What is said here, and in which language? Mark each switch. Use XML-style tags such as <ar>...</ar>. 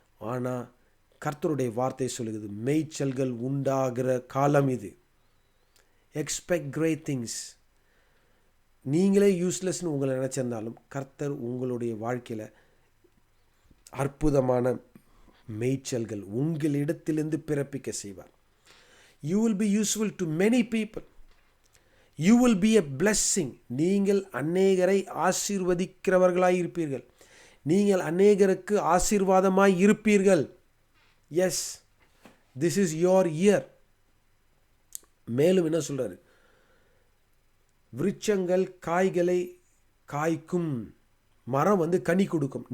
<ta>ஆனால் கர்த்தருடைய வார்த்தை சொல்லுகிறது, மேய்ச்சல்கள் உண்டாகிற காலம் இது.</ta> <en>Expect great things.</en> <ta>நீங்களே யூஸ்லெஸ்னு உங்களை நினச்சிருந்தாலும் கர்த்தர் உங்களுடைய வாழ்க்கையில் அற்புதமான மேய்ச்சல்கள் உங்களிடத்திலிருந்து பிறப்பிக்க செய்வார்.</ta> <en>You will be useful to many people. You will be a blessing.</en> <ta>நீங்கள் அநேகரை ஆசீர்வதிக்கிறவர்களாய் இருப்பீர்கள். நீங்கள் அநேகருக்கு ஆசீர்வாதமாய் இருப்பீர்கள்.</ta> <en>Yes, this is your year.</en> <ta>மேலும் என்ன சொல்றாரு, விருட்சங்கள் காய்களை காய்க்கும், மரம் கனி கொடுக்கும்.</ta>